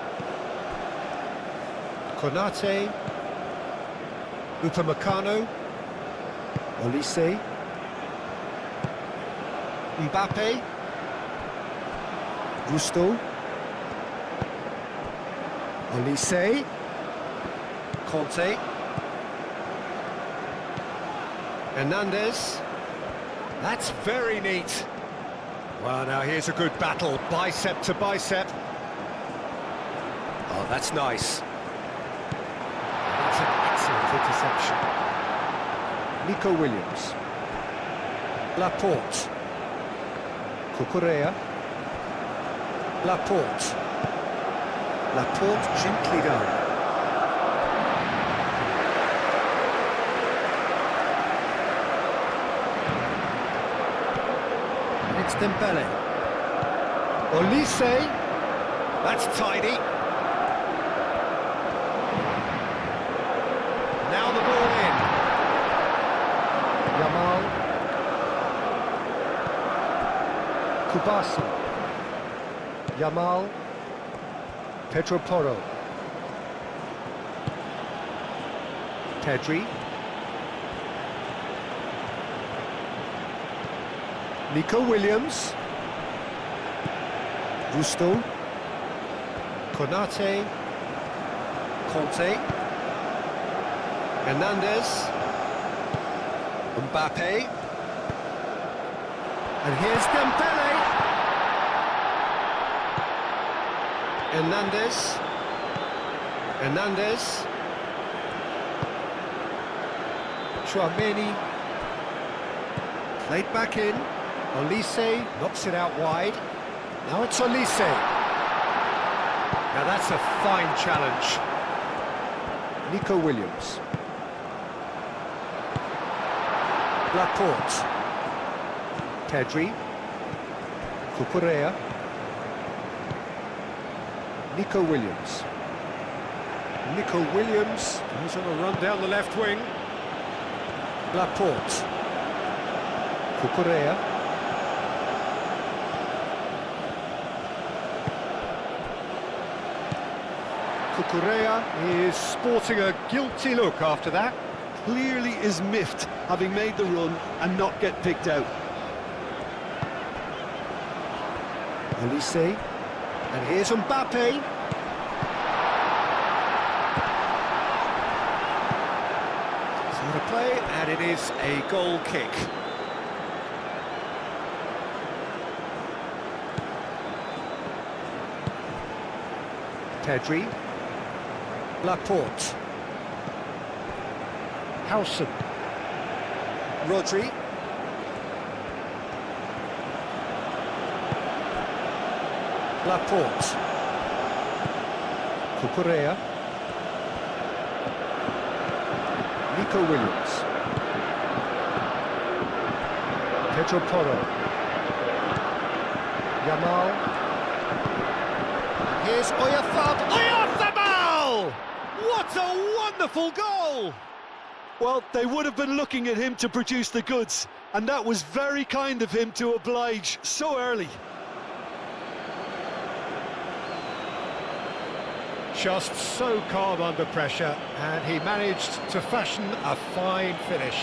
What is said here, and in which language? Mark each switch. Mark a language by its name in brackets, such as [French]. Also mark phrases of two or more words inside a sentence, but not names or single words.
[English] Konate, Upamecano, Olise, Mbappe, Gusto, Olise, Conte, Hernandez. That's very neat. Well, now here's a good battle, bicep to bicep. Oh, that's nice. That's an excellent interception. Nico Williams. Laporte. Cucurella. Laporte. Laporte gently done. It's Dembele. Olise. That's tidy. Now the ball in. Yamal. Kubasi. Yamal. Pedro Porro. Pedri. Nico Williams, Gusto, Konate, Conte, Hernandez, Mbappe, and here's Dembele, Hernandez, Chouameni, played back in. Olise knocks it out wide. Now it's Olise. Now that's a fine challenge. Nico Williams. Laporte. Pedri. Cucurella. Nico Williams. Nico Williams goes on a run down the left wing. Laporte. Cucurella. Cucurella is sporting a guilty look after that. Clearly is miffed having made the run and not get picked out. Elise. And here's Mbappe. So to play, and it is a goal kick. Pedri. Laporte. Howson. Rodri. Laporte. Cucurella. Nico Williams. Pedro Porro. Yamal. Here's Oyarzabal! What a wonderful goal! Well, they would have been looking at him to produce the goods, and that was very kind of him to oblige so early. Just so calm under pressure, and he managed to fashion a fine finish.